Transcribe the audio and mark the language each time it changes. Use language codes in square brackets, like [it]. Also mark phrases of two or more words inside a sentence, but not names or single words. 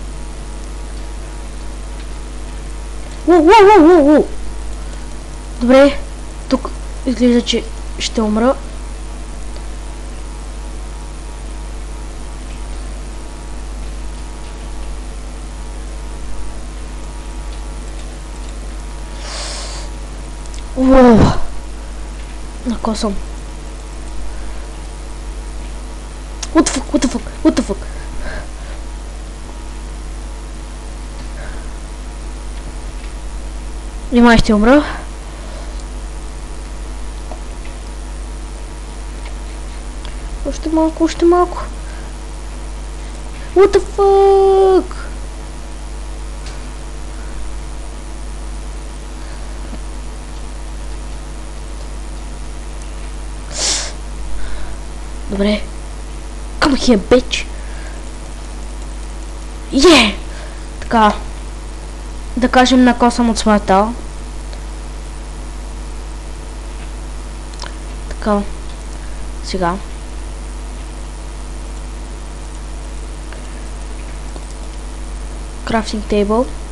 [bg] Добре, тук изглежда, че ще умра. Накосам. [en] What the fuck? [bg] Нима ще умра. Още малко. [en] What the fuck? [bg] Добре. [en] Come here, bitch. Yeah! [bg] Така. Да кажем, накосам от смъртта. Така. [en] Сега. Crafting table.